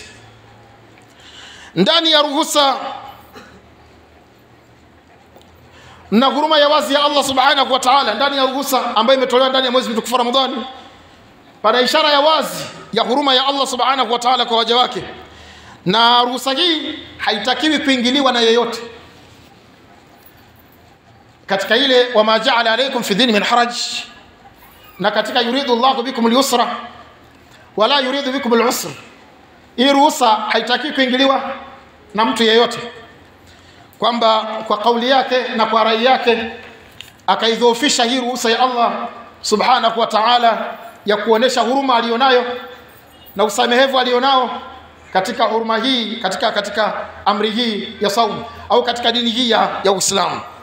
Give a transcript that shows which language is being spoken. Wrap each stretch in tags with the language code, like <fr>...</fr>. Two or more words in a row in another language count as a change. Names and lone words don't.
<sw>Ndani ya ruhusa na huruma ya wazi ya Allah</sw> <ar>سبحانه وتعالى,</ar> <sw>ndani ya ruhusa ambayo imetolewa ndani ya mwezi mtukufu wa Ramadhani, pana ishara ya wazi ya huruma ya Allah</sw> <ar>سبحانه وتعالى</ar> <sw>kwa waja wake. Na ruhusa hii haitakiwi kuingiliwa na yeyote. Katika ile</sw> <ar>وما جعل عليكم في الدين من حرج,</ar> <sw>na katika</sw> <ar>يريد الله بكم اليسر ولا يريد بكم العسر,</ar> <sw>hii ruhusa haitakiwi kuingiliwa na mtu yeyote, kwamba kwa kauli yake na kwa rai yake akaidhoofisha hii ruhusa ya Allah</sw> <ar>سبحانه وتعالى</ar> <sw>ya kuonesha huruma alionayo na usamehevu alionao katika huruma hii, katika amri hii ya saum au katika dini hii ya Uislamu.</sw>